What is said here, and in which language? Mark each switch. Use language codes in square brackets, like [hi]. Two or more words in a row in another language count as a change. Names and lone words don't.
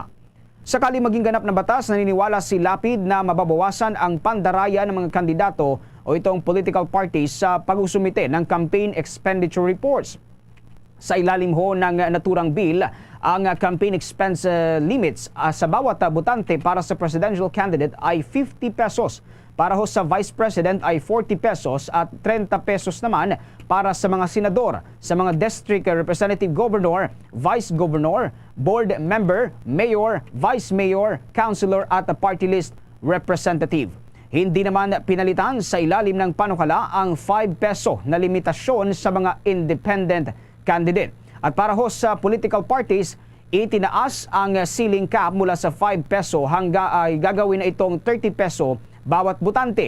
[tl] Sakali maging ganap na batas, naniniwala si Lapid na mababawasan ang pandaraya ng mga kandidato o itong [en] political parties [tl] sa pag-usumite ng [en] campaign expenditure reports. [tl] Sa ilalim ho ng naturang bill, ang [en] campaign expense limits [tl] sa bawat botante para sa [en] presidential candidate [tl] ay 50 pesos Para ho sa [en] Vice President [tl] ay 40 pesos at 30 pesos naman para sa mga senador, sa mga [en] District Representative Governor, Vice Governor, Board Member, Mayor, Vice Mayor, Councilor [tl] at [en] Party List Representative. [tl] Hindi naman pinalitan sa ilalim ng panukala ang 5 peso na limitasyon sa mga [en] independent candidate. [tl] At para ho sa [en] political parties, [tl] itinaas ang [en] ceiling cap [tl] mula sa 5 peso hanggang ay gagawin na itong 30 peso bawat botante.